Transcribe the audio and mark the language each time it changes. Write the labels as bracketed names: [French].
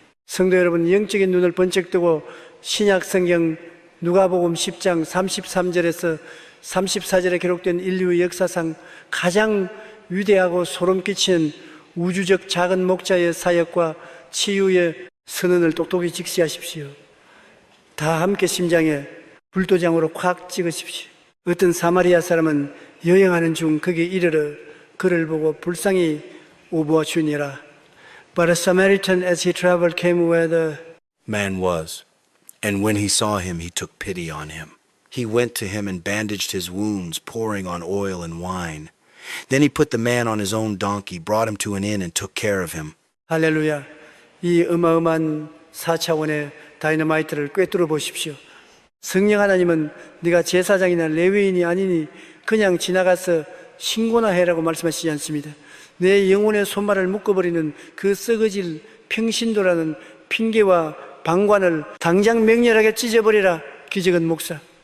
[Korean] 성도 여러분, 영적인 눈을 번쩍 뜨고 신약 성경 누가복음 10장 33절에서 34절에 기록된 인류의 역사상 가장 위대하고 소름 끼치는 우주적 작은 목자의 사역과 치유의 선언을 똑똑히 직시하십시오. 다 함께 심장에 불도장으로 콱 찍으십시오. 어떤 사마리아 사람은 여행하는 중 거기 이르러 그를 보고 불쌍히 오보아 주니라. [English] But a Samaritan as he traveled came where the man was, and when he saw him, he took pity on him. He went to him and bandaged his wounds, pouring on oil and wine. Then he put the man on his own donkey, brought him to an inn, and took care of him. [Korean] 할렐루야. 이 어마어마한 4차원의 다이너마이트를 꿰뚫어 보십시오. 성령 하나님은 네가 제사장이나 레위인이 아니니 그냥 지나가서 신고나 해라고 말씀하시지 않습니다. 내 영혼의 손발을 묶어버리는 그 썩어질 평신도라는 핑계와 방관을 당장 맹렬하게 찢어버리라. 기적은 목사.